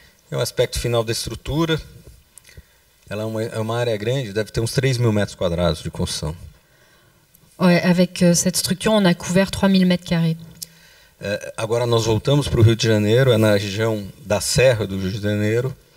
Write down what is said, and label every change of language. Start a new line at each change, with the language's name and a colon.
Portuguese: É o aspecto final da estrutura. Ela é uma área grande, deve ter uns 3.000 metros quadrados de construção.
French: Ouais, avec cette structure, on a couvert 3000 mètres carrés.
Portuguese: Agora nós voltamos para o Rio de Janeiro, é na região da Serra do Rio de Janeiro.